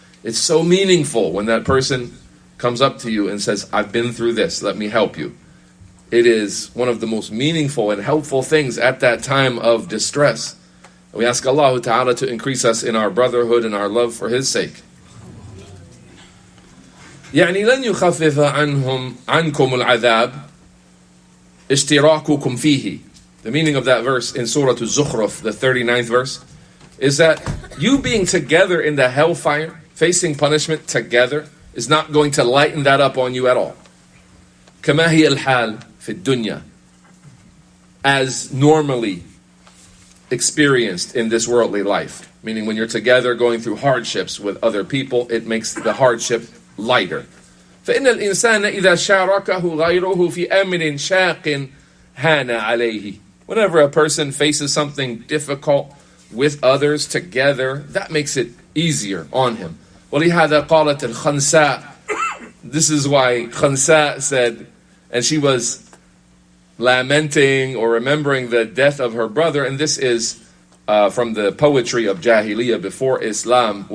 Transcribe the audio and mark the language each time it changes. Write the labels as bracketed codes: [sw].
[en] It's so meaningful when that person comes up to you and says, I've been through this, let me help you. It is one of the most meaningful and helpful things at that time of distress. We ask Allah Ta'ala to increase us in our brotherhood and our love for His sake. [ar] يعني لن يخفف عنكم العذاب اشتراككم فيه. [en] The meaning of that verse in Surah Al-Zukhruf, the 39th verse, is that you being together in the hellfire, facing punishment together, is not going to lighten that up on you at all. [ar] كما هي الحال في الدنيا, [en] as normally experienced in this worldly life. Meaning when you're together going through hardships with other people, it makes the hardship lighter. [ar] فإن الإنسان إذا شاركه غيره في أمر شاق هان عليه. [en] Whenever a person faces something difficult with others together, that makes it easier on him. [ar] ولهذا قالت الخنساء. [en] This is why Khansa said, and she was lamenting or remembering the death of her brother, and this is from the poetry of Jahiliyyah before Islam.